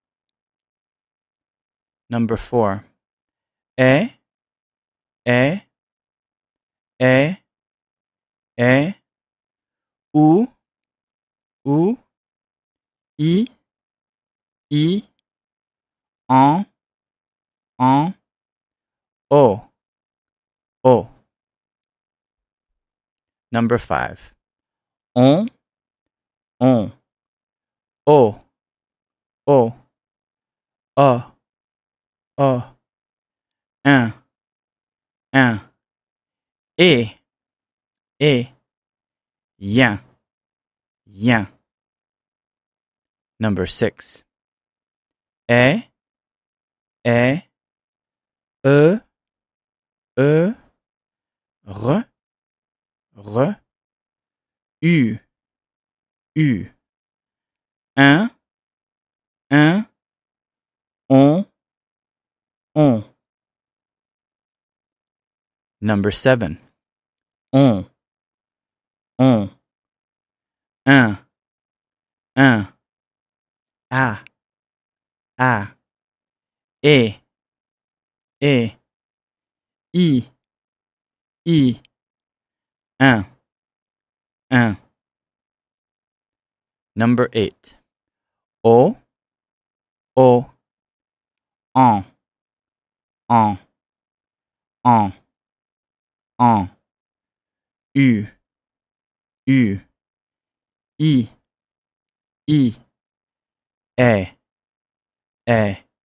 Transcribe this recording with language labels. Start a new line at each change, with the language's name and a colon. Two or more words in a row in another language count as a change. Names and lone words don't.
English: Number 4. E, u, i, en, o. Number 5. On, o, un, et, yen. Number 6. E, e, r, u, un, on. Number 7. On, un, a, e, i, un. Number 8. O, en, u, i, e.